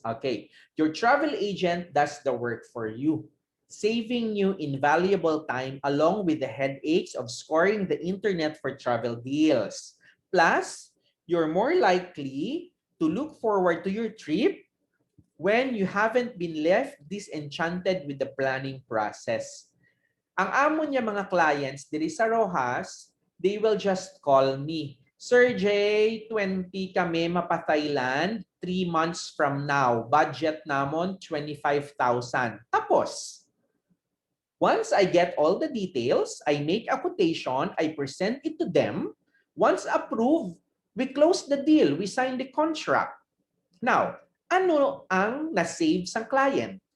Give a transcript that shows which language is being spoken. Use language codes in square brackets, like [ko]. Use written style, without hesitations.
[en] Okay, your travel agent does the work for you, saving you invaluable time along with the headaches of scoring the internet for travel deals. Plus, you're more likely to look forward to your trip when you haven't been left disenchanted with the planning process. [hil] Ang amo niya mga clients diri sa Rojas, [en] they will just call me. [hil] Sir J, 20 kami mapa-Thailand [en] 3 months from now. [hil] Budget namon 25,000. Tapos, [en] once I get all the details, I make a quotation, I present it to them. Once approved, we close the deal, we sign the contract. [hil] Now, ano ang na-save sa client?